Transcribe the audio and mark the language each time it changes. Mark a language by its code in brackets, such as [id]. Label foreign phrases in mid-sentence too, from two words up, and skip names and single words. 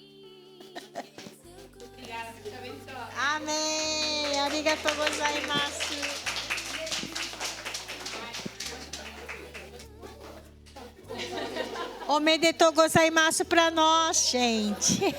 [pt] Amém. [ja] ありがとうございます. おめでとうございます [pt] para nós, gente.